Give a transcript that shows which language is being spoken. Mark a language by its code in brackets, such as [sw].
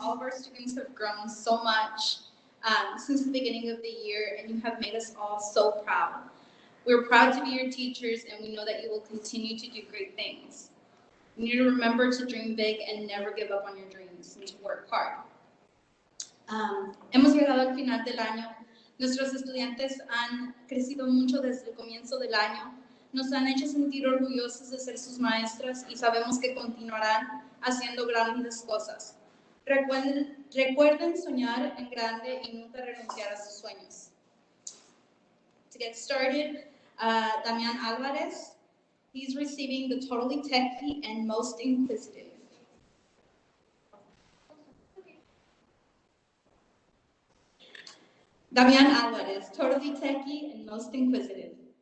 [en] All of our students have grown so much since the beginning of the year, and you have made us all so proud. We're proud to be your teachers, and we know that you will continue to do great things. You need to remember to dream big and never give up on your dreams and to work hard. [es] Hemos llegado al final del año. Nuestros estudiantes han crecido mucho desde el comienzo del año. Nos han hecho sentir orgullosos de ser sus maestras y sabemos que continuarán haciendo grandes cosas. Recuerden soñar en grande y nunca renunciar a sus sueños. [en] To get started, Damian Alvarez, he's receiving the Totally Techie and Most Inquisitive. Damian Alvarez, Totally Techie and Most Inquisitive.